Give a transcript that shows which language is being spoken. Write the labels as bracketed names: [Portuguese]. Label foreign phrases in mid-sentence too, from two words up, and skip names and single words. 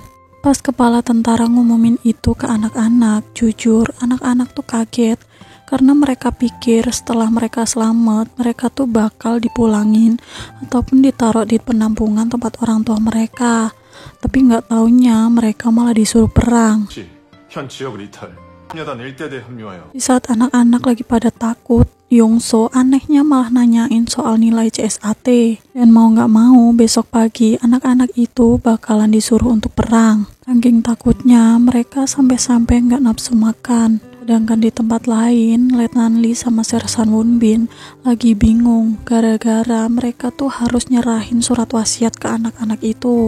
[Indonesian] Pas kepala tentara ngumumin itu ke anak-anak, jujur anak-anak tuh kaget karena mereka pikir setelah mereka selamat, mereka tuh bakal dipulangin ataupun ditaruh di penampungan tempat orang tua mereka. Tapi nggak taunya mereka malah disuruh perang. [Korean] 현 지역을 이탈. 녀단 1대대 합류하여. [Indonesian] Di saat anak-anak lagi pada takut, Yongso anehnya malah nanyain soal nilai CSAT. Dan mau nggak mau, besok pagi anak-anak itu bakalan disuruh untuk perang. Saking takutnya, mereka sampai-sampai nggak nafsu makan. Sedangkan di tempat lain, Letnan Lee sama Sersan Wunbin lagi bingung gara-gara mereka tuh harus nyerahin surat wasiat ke anak-anak itu.